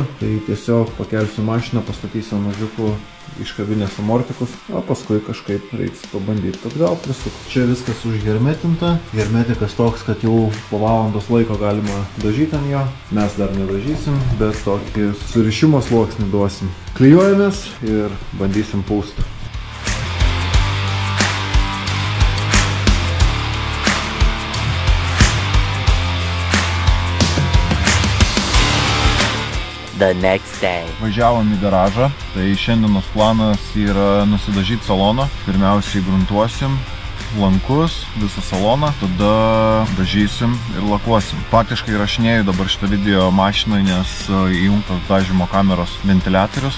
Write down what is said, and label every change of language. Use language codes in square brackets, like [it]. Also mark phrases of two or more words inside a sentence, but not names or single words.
[lt] Tai tiesiog pakelsiu mašiną, pastatysiu mažiukų iškabinės amortikus, o paskui kažkaip reiks pabandyti, kad gal prisukti. Čia viskas užhermetinta. Hermetikas toks, kad jau po valandos laiko galima dažyti ant jo. Mes dar nedažysim, bet tokį surišimo sluoksnį duosim. Klijuojamės ir bandysim pūsti. [en] The next day. [lt] Važiavom į garažą, tai šiandienos planas yra nusidažyti saloną. Pirmiausiai gruntuosim lankus, visą saloną, tada dažysim ir lakuosim. Faktiškai įrašinėju dabar šitą video mašinai, nes įjungtas dažymo kameros ventiliatorius.